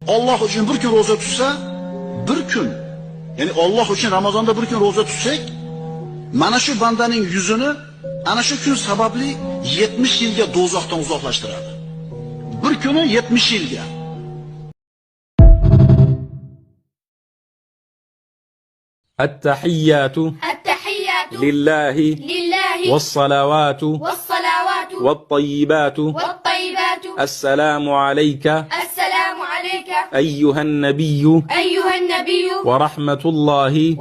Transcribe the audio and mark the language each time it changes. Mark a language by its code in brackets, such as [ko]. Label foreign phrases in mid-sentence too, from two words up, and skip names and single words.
[uz] Alloh uchun bir kun roza tutsa, bir kun, ya'ni Alloh uchun Ramazonda bir kun roza tutsak, mana shu bandaning yuzini ana shu kun sababli 70 yilga do'zaxdan uzoqlashtiradi. Bir kuni 70 yilga. [ar] التحيات لله والصلوات والطيبات السلام عليك أيها النبي ورحمة الله